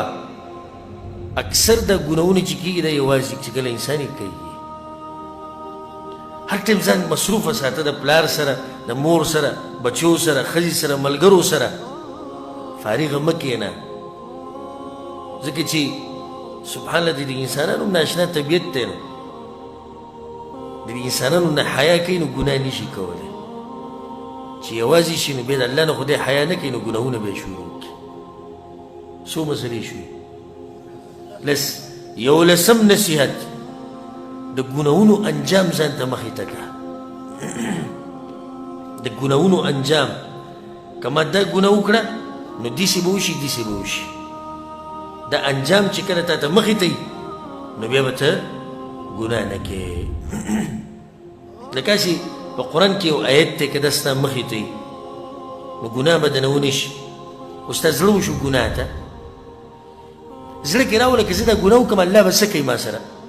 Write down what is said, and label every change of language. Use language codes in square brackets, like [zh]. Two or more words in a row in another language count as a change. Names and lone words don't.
[ps] اکثر د ګناهونه چې کېږي دا یوازې چې کله انسان یې کوي هر ټایم ځان مصروفه ساته د پلار سره د مور سره بچو سره ښځې سره ملګرو سره فارغه مه کښېنه ځکه چې [ar] سبحان الله [ps] د انسانانو ناشنا طبیعت دی نو د انسانانو نه حیا کوي نو ګناه نشي کولی چې یوازې شي نو بیا د الله نه خدای حیا نه کوي نو ګناهونه به یې شروع کړي. څو مسلې شوې یولسم نصیحت د ګناهونو انجام ځان ته مخې ته کړه. د ګناهونو انجام که ما دا ګناه وکړه نو داسې به وشي داسې به وشي دا انجام چې کله تا ته مخې ته وي نو بیا به ته ګناه نه کوې. لکه هسې په قرآن کې یو آیت دی که دا ستا مخې ته وي نو ګناه به دنه ونه شي خو ستا زړه وشو ګناه ته زړه کې راوله که زه دا ګناه وکړم الله به څه کوي ما سره.